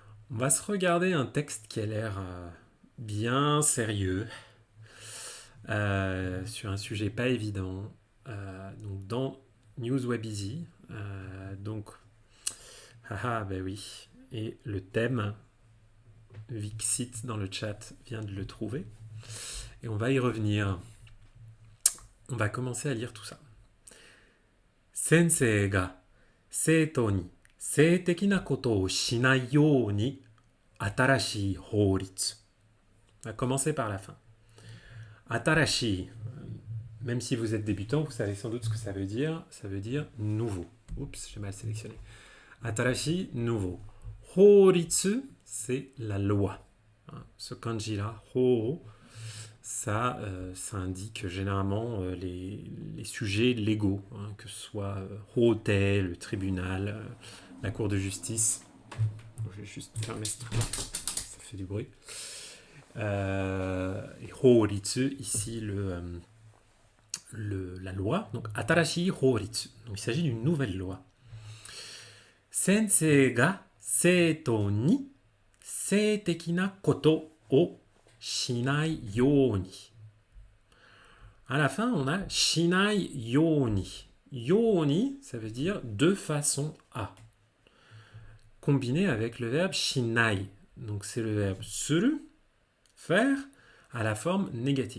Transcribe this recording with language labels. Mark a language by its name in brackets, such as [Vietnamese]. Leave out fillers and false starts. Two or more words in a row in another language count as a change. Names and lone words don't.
[French] On va se regarder un texte qui a l'air bien sérieux, sur un sujet pas évident, donc dans Newswebizy. Donc, haha, ben oui. Et le thème, Vixit dans le chat vient de le trouver. Et on va y revenir. On va commencer à lire tout ça. [Japanese] 先生が生徒に性的なことをしないように新しい法律. [French] On va commencer par la fin. Atarashi, même si vous êtes débutant, vous savez sans doute ce que ça veut dire. Ça veut dire nouveau. Oups, j'ai mal sélectionné. Atarashi, nouveau. Houritsu, c'est la loi. Ce kanji-là, ho, ça indique généralement les sujets légaux, que ce soit hotel, le tribunal, la cour de justice. Je vais juste fermer ce truc-là, ça fait du bruit. Et houritsu, ici la loi, donc [Japanese] 新しい法律. [French] Donc il s'agit d'une nouvelle loi. [Japanese] 先生が生徒に性的なことをしないように. [French] À la fin, on a [Japanese] しないように. ように, [French] ça veut dire de façon à. Combiné avec le verbe shinai. Donc c'est le verbe suru, faire, à la forme négative.